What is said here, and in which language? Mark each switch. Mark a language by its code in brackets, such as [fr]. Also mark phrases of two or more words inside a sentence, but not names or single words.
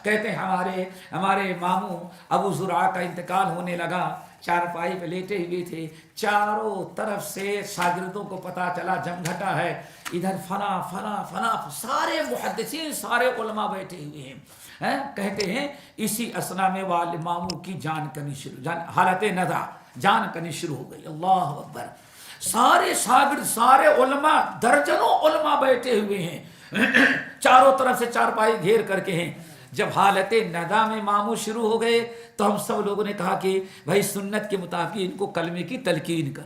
[ur] کہتے ہیں ہمارے ماموں ابو زرعہ کا انتقال ہونے لگا، چارپائی پہ لیٹے ہوئے تھے، چاروں طرف سے شاگردوں کو پتا چلا جمگھٹا ہے، ادھر فنا فنا فنا، سارے محدثین سارے علماء بیٹھے ہوئے ہیں. کہتے ہیں اسی اسنا میں والد ماموں کی جان کنی شروع، حالت نزع جان کنی شروع ہو گئی. اللہ اکبر. سارے شاگرد سارے علماء درجنوں علماء بیٹھے ہوئے ہیں، چاروں طرف سے چارپائی گھیر کر کے ہیں. جب حالت ندا میں ماموں شروع ہو گئے تو ہم سب لوگوں نے کہا کہ بھائی سنت کے مطابق ان کو کلمے کی تلقین کرو.